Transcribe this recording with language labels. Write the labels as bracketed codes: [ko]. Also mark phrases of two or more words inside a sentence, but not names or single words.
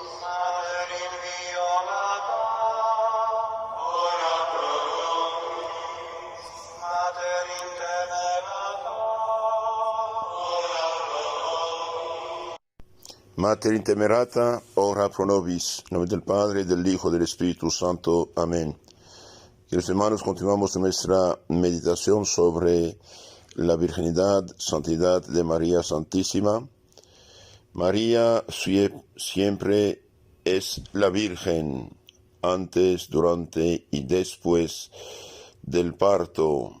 [la] Mater Inviolata, ora pro nobis. Mater Intemerata, ora pro nobis. Mater intemerata, ora pro nobis. [es] En nombre del Padre, del Hijo, del Espíritu Santo. Amén. Queridos hermanos, continuamos nuestra meditación sobre la virginidad, santidad de María Santísima. María siempre es la Virgen, antes, durante y después del parto.